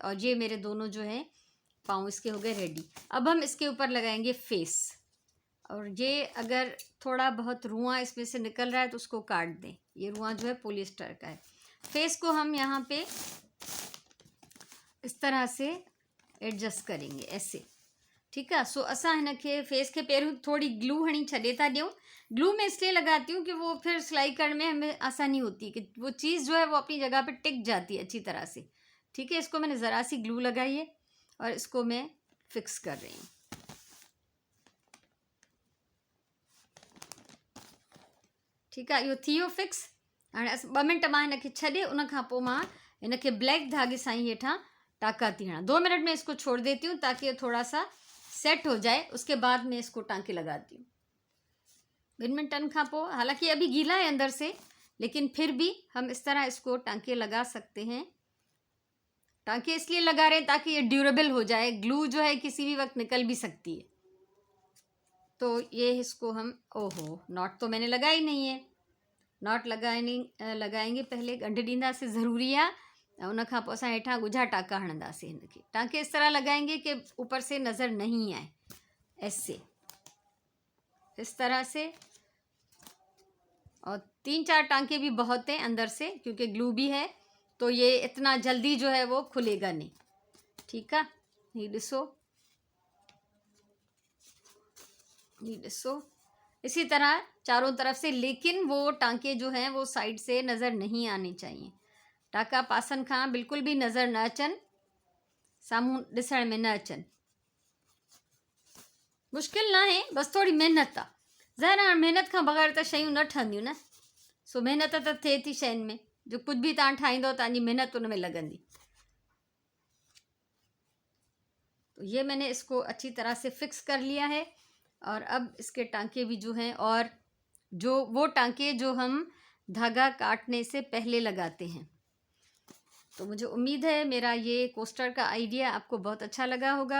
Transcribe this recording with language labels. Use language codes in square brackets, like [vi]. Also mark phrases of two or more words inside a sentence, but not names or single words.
[hi] और ये मेरे दोनों जो हैं पाँव इसके हो गए रेडी। अब हम इसके ऊपर लगाएंगे फेस, और ये अगर थोड़ा बहुत रुआं इसमें से निकल रहा है तो उसको काट दें, ये रुआं जो है पॉलिएस्टर का है। फेस को हम यहाँ पे इस तरह से एडजस्ट करेंगे ऐसे। ठीक है, [sd] सो असां हिनखे फेस के पहिरियों थोड़ी ग्लू हणी छॾे था ॾियूं। [hi] ग्लू में इसलिए लगाती हूँ कि वो फिर सिलाई करने में हमें आसानी होती है, कि वो चीज़ जो है वो अपनी जगह पे टिक जाती है अच्छी तरह से। ठीक है, इसको मैंने ज़रा सी ग्लू लगाई है और इसको मैं फिक्स कर रही हूँ। ठीक है, [sd] इहो थी वियो फिक्स। हाणे 2 मिनट मां हिनखे छॾे उन खां पोइ मां हिनखे ब्लैक धागे सां ही हेठां टाका थी हणा। [hi] 2 मिनट में इसको छोड़ देती हूँ ताकि ये थोड़ा सा सेट हो जाए, उसके बाद में इसको टांके लगाती हूँ। [sd] 2 मिनटन खां पोइ, [hi] हालांकि अभी गीला है अंदर से, लेकिन फिर भी हम इस तरह इसको टांके लगा सकते हैं। टांके इसलिए लगा रहे हैं ताकि ये ड्यूरेबल हो जाए, ग्लू जो है किसी भी वक्त निकल भी सकती है। तो ये इसको हम, ओहो नॉट तो मैंने लगाई नहीं है, नॉट लगाएंगे पहले, [sd] गंढ ॾींदासीं ज़रूरी आहे, ऐं उन खां पोइ असां हेठां ॻुझा टाका हणंदासीं हिनखे। [hi] टांके इस तरह लगाएंगे कि ऊपर से नज़र नहीं आए, ऐसे इस तरह से। और 3-4 टांके भी बहुत हैं अंदर से, क्योंकि ग्लू भी है तो ये इतना जल्दी जो है वो खुलेगा नहीं। ठीक है, ये ॾिसो, ये ॾिसो, इसी तरह चारों तरफ से, लेकिन वो टांके जो हैं वो साइड से नज़र नहीं आने चाहिए। [sd] टाका पासन खां बिल्कुल भी नज़र न अचनि, साम्हूं ॾिसण में न अचनि। मुश्किल ना है, बस थोड़ी मेहनत आहे। ज़ाहिर मेहनत खां बग़ैर त शयूं न ठहंदियूं न, सो मेहनत त थिए थी शयुनि में, जो कुछ भी तव्हां ठाहींदो तव्हांजी मेहनत उन में लॻंदी। [hi] तो ये मैंने इसको अच्छी तरह से फिक्स कर लिया है। और अब इसके टांके भी जो हैं, और जो वो टांके जो हम धागा काटने से पहले लगाते हैं। तो मुझे उम्मीद है मेरा ये कोस्टर का आइडिया आपको बहुत अच्छा लगा होगा।